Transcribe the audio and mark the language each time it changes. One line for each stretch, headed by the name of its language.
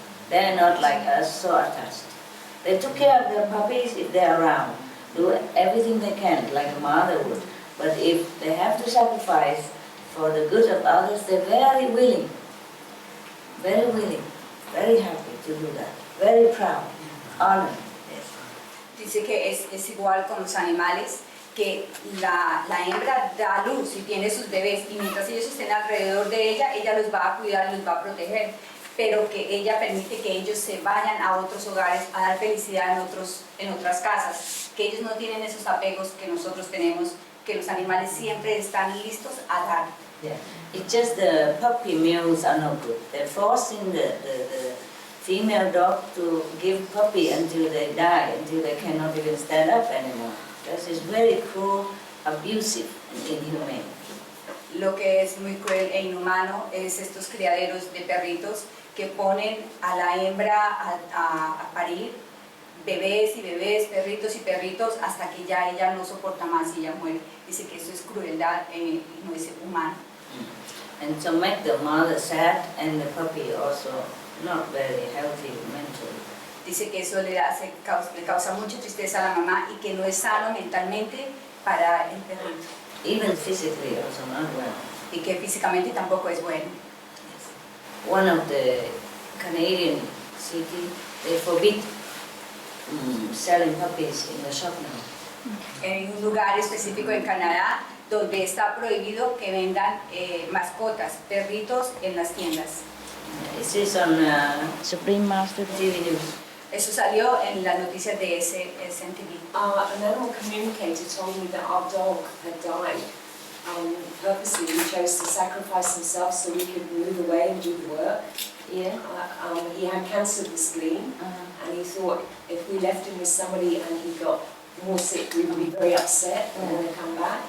English: They're not like us, so attached. They took care of their puppies if they're around, do everything they can, like a mother would. But if they have to sacrifice for the good of others, they're very willing, very happy to do that, very proud, honored.
Spanish: Dice que es igual con los animales, que la hembra da luz y tiene sus bebés, y mientras ellos estén alrededor de ella, ella los va a cuidar, los va a proteger, pero que ella permite que ellos se vayan a otros hogares a dar felicidad en otras casas, que ellos no tienen esos apegos que nosotros tenemos, que los animales siempre están listos a dar.
English: Yeah. It's just the puppy mills are no good. They're forcing the female dog to give puppy until they die, until they cannot even stand up anymore. This is very cruel, abusive, and inhumane.
Spanish: Lo que es muy cruel e inhumano es estos criaderos de perritos que ponen a la hembra a parir bebés y bebés, perritos y perritos, hasta que ya ella no soporta más y ella muere. Dice que eso es crueldad y no es humano.
English: And to make the mother sad and the puppy also not very healthy mentally.
Spanish: Dice que eso le causa mucha tristeza a la mamá y que no es sano mentalmente para el perrito.
English: Even physically also not well.
Spanish: Y que físicamente tampoco es bueno.
English: Yes. One of the Canadian cities, they forbid selling puppies in the shop now.
Spanish: En un lugar específico en Canadá donde está prohibido que vendan mascotas, perritos en las tiendas.
English: This is on Supreme Master TV News.
Spanish: Eso salió en las noticias de SNTV.
English: An animal communicator told me that our dog had died. Purposely, he chose to sacrifice himself so we could move away and do the work. Yeah. He had cancer of the spleen, and he thought if we left him with somebody and he got more sick, we would be very upset and want to come back.